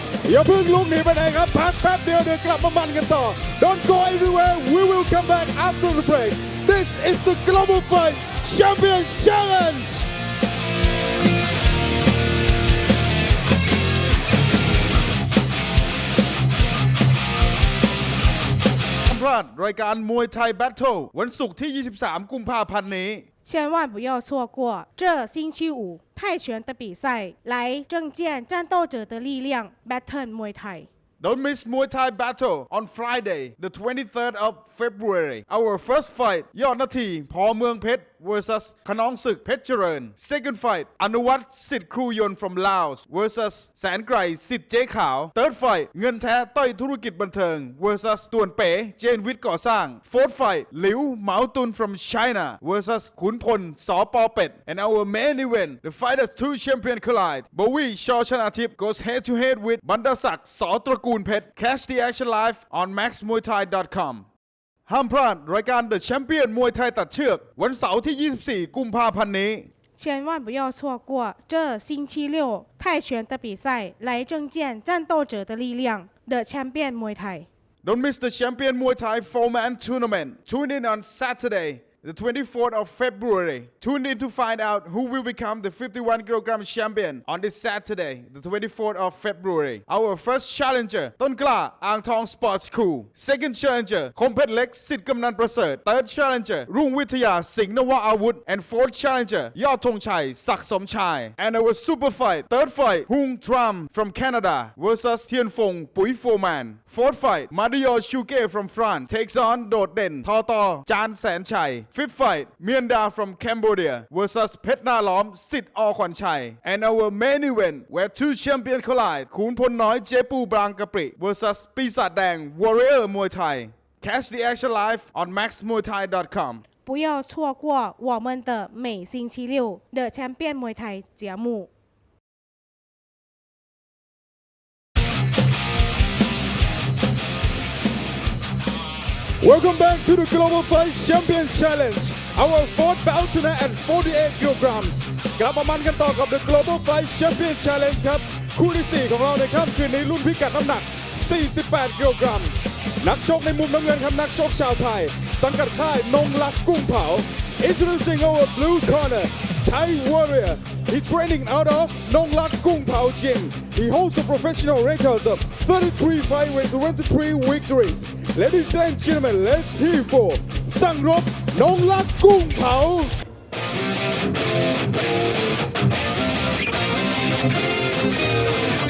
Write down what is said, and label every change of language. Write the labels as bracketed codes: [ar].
[th] อย่าเพิ่งลุกหนีไปไหนครับพักแป๊บเดียวเดี๋ยวกลับมามันกันต่อ [en] Don't go anywhere we will come back after the break This is the Global Fight Champion Challenge [th] พลาดรายการมวยไทยแบทเทิลวันศุกร์ที่ 23 กุมภาพันธ์นี้ [zh] 千万不要错过这星期五泰拳的比赛，来证见战斗者的力量 Battle Muay Thai。 [en] Don't miss Muay Thai battle on Friday, the 23rd of February. Our first fight ยอดนาทีพอเมืองเพชร versus ขนองศึกเพชรเจริญ Second fight อนุวัฒน์สิทธิ์ครูยนต์ from Laos versus แสนไกร สิทธิ์เจ๊ขาว Third fight เงินแท้ต้อยธุรกิจบันเทิง versus ต่วนเป๋เจนวิทย์ก่อสร้าง Fourth fight หลิวเหมาตุน from China versus ขุนพลสปเป็ด and our main event the fighters two champion collide Bowie ชอชนาทิพย์ goes head to head with บรรดาศักดิ์สอตระกูลเพชร Catch the action live on maxmuaythai.com [th] ห้ามพลาดรายการ The Champion มวยไทยตัดเชือกวันเสาร์ที่ 24 กุมภาพันธ์นี้ [zh] 千万不要错过这星期六泰拳的比赛，来证见战斗者的力量 The Champion Muay Thai。 [en] Don't miss the Champion Muay Thai 4-man tournament. Tune in on Saturday, the 24th of February. Tune in to find out who will become the 51kg champion on this Saturday, the 24th of February. Our first challenger, ต้นกล้าอ่างทอง Sports School. Second challenger, คมเพชรเล็กสิทธิ์กำนันประเสริฐ Third challenger, รุ่งวิทยาสิงห์นวะอาวุธ And fourth challenger, ยอดธงชัยศักดิ์สมชาย And our super fight, third fight, Hung Tram from Canada versus เทียนฟงปุ๋ยโฟร์แมน Fourth fight, Mario Shuke from France takes on โดดเด่นทอตอจานแสนชัยFifth fight, Myanmar from Cambodia versus เพชรนาล้อมสิทธิ์อขวัญชัย And our main event where two champions collide ขุนพลน้อยเจ๊ปูบางกะปริ versus ปีศาจแดง Warrior มวยไทย Catch the action live on maxmuaythai.com [zh] 不要错过我们的每星期六的 Champion Muay Thai 节目。 [en] Welcome back to the Global Fight Champion Challenge. Our fourth bout tonight at 48 kilograms. [th] กลับมามันกันต่อกับ the Global Fight Champion Challenge ครับคู่ที่ 4 ของเราในค่ำคืนนี้รุ่นพิกัดน้ำหนัก 48 กิโลกรัมนักชกในมุมน้ำเงินครับนักชกชาวไทยสังกัดค่ายนงลักษณ์กุ้งเผา [en] Introducing our blue corner Thai warrior. He training out of Nong Lak Kung Pao Gym. He holds a professional record of 33 fights with 23 victories. Ladies and gentlemen, let's hear for Sangrop Nong Lak Kung Pao.